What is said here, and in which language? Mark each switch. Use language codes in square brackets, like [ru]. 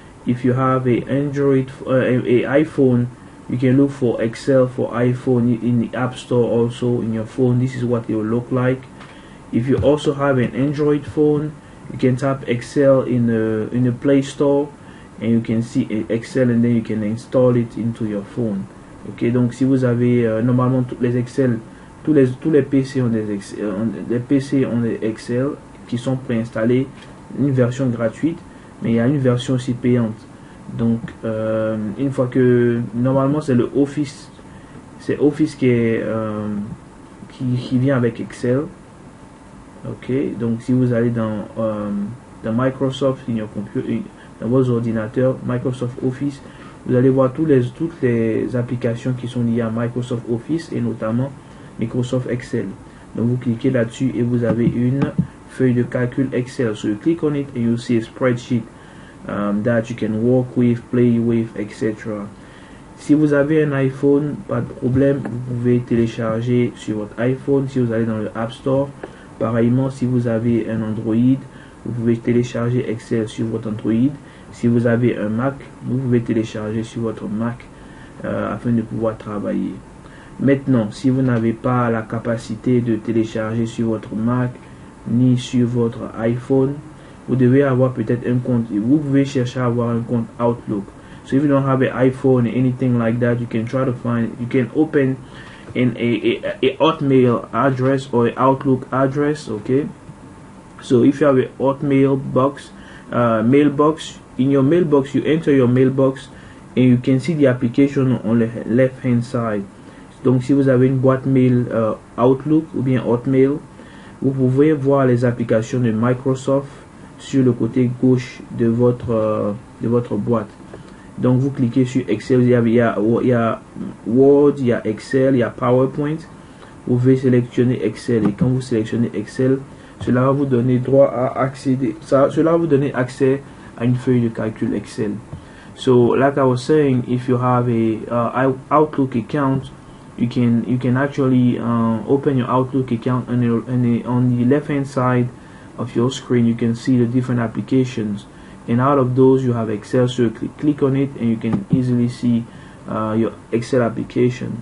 [en] If you have a Android, a iPhone, you can look for Excel for iPhone in the App Store also in your phone. This is what it will look like. If you also have an Android phone, you can tap Excel in the Play Store and you can see Excel, and then you can install it into your phone. [fr] Ok, donc si vous avez normalement tous les Excel, tous les PC ont des Excel qui sont préinstallés, une version gratuite, mais il y a une version aussi payante. Donc une fois que normalement c'est le Office, c'est Office qui est qui vient avec Excel. Ok, donc si vous allez dans Microsoft, dans vos ordinateurs, Microsoft Office, vous allez voir toutes les applications qui sont liées à Microsoft Office et notamment Microsoft Excel. Donc vous cliquez là-dessus et vous avez une feuille de calcul Excel. [en] So you click on it and you see a spreadsheet that you can work with, play with, etc. [fr] Si vous avez un iPhone, pas de problème, vous pouvez télécharger sur votre iPhone si vous allez dans le App Store. Pareillement, si vous avez un Android, vous pouvez télécharger Excel sur votre Android. Si vous avez un Mac, vous pouvez télécharger sur votre Mac afin de pouvoir travailler. Maintenant, si vous n'avez pas la capacité de télécharger sur votre Mac ni sur votre iPhone, vous devez avoir peut-être un compte. Vous pouvez chercher à avoir un compte Outlook. [en] So if you don't have an iPhone or anything like that, you can try to find, you can open in a Hotmail address or an Outlook address. Okay, so if you have a Hotmail box, mailbox, in your mailbox you enter your mailbox and you can see the application on the left hand side. [fr] Donc si vous avez une boîte mail Outlook ou bien Hotmail, vous pouvez voir les applications de Microsoft sur le côté gauche de votre boîte. Donc vous cliquez sur Excel, il y a Word, il y a Excel, il y a PowerPoint. Vous pouvez sélectionner Excel et quand vous sélectionnez Excel, cela va vous donner droit à accéder, cela va vous donner accès à une feuille de calcul Excel. [en] So like I was saying, if you have a Outlook account, you can actually open your Outlook account, and on the left hand side of your screen you can see the different applications, and out of those you have Excel. So you click on it and you can easily see your Excel application.